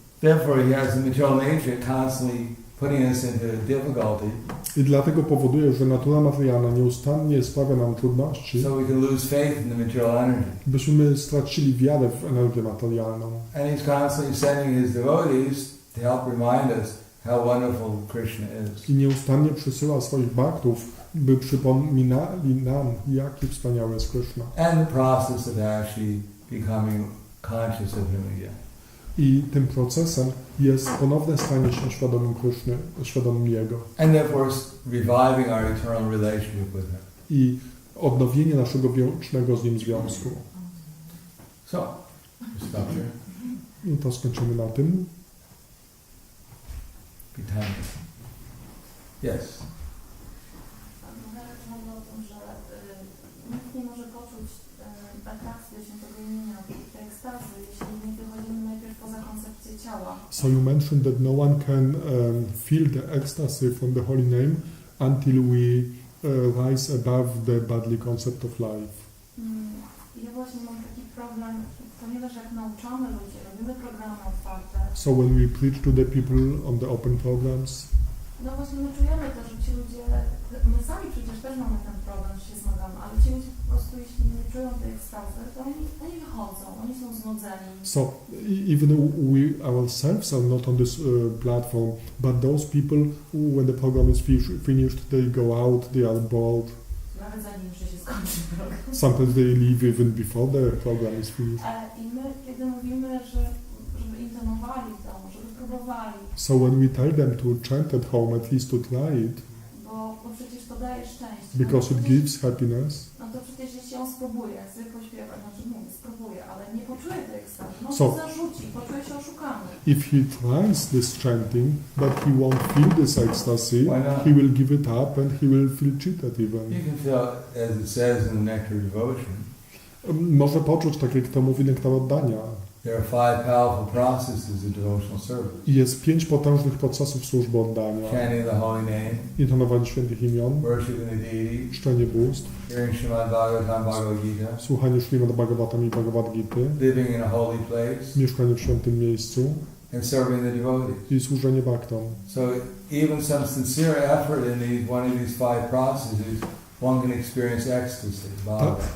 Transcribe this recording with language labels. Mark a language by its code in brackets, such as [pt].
[en] Therefore, he has the material nature constantly putting us into difficulty. [pl] I dlatego powoduje, że natura materialna nieustannie sprawia nam trudności, [en] So we can lose faith in the material energy. [pl] byśmy stracili wiarę w energię materialną. [en] And he's constantly sending his devotees to help remind us how wonderful Krishna is. [pl] I nieustannie przysyła swoich bhaktów, by przypominali nam, jaki wspaniały jest Krishna. [en] And the process of actually becoming conscious of him again. [pl] I tym procesem jest ponowne stanie się świadomym Kryszny, świadomym Jego. [en] And therefore reviving our eternal relationship with him. [pl] I odnowienie naszego wiecznego z Nim związku. [en] So, stop here. [pl] I to skończymy na tym. [en] Be time. Yes. [pl] Mówię o tym, że nikt nie może poczuć atrakcji do świętego imienia, tej ekstazy, jeśli nie wychodzimy najpierw poza koncepcję ciała. [en] So you mentioned that no one can feel the ecstasy from the holy name until we rise above the bodily concept of life. [pl] Ja właśnie mam taki problem, ponieważ jak nauczamy ludzi, robimy programy otwarte. [en] So when we preach to the people on the open programs, [pl] No właśnie my czujemy to, że ci ludzie, my sami przecież też mamy ten problem, że się zmagamy, ale ci ludzie po prostu, jeśli nie czują tej ekstazy, to oni wychodzą, oni są znudzeni. [en] so even though we ourselves are not on this platform, but those people, when the program is finished, they go out, they are bored. [pl] nawet zanim jeszcze się skończy program. [en] Sometimes they leave even before the program is finished. [pl] I my, kiedy mówimy, żeby intonowali w domu, żeby próbowali, [en] So when we tell them to chant at home, at least to try it, [pl] bo przecież to daje szczęście. [en] because it gives happiness. [pl] No to przecież jeśli on spróbuje zwykle śpiewać, znaczy mówię, spróbuje, ale nie poczuje tej ekstazy, no [en] So- [pl] to zarzuci, poczuje się oszukany. [en] If he tries this chanting, but he won't feel this ecstasy, Why not? he will give it up and he will feel cheated even. You can feel, as it says in the Nectar of Devotion, [pl] Może poczuć, tak jak to mówi nektar oddania. [en] there are 5 powerful processes of devotional service. [pl] Jest 5 potężnych procesów służby oddania. [en] Chanting the holy name, [pl] Intonowanie świętych imion, [en] worshiping the deity, [pl] czczenie bóstw, [en] hearing Srimad Bhagavatam, Bhagavad Gita, [pl] słuchanie Śrimad Bhagavatam i Bhagavad Gity, [en] living in a holy place, [pl] mieszkanie w świętym miejscu [en] and serving the devotees. [pl] i służenie bhaktom. [en] So even some sincere effort in one of these 5 processes, one can experience ecstasy, bhava.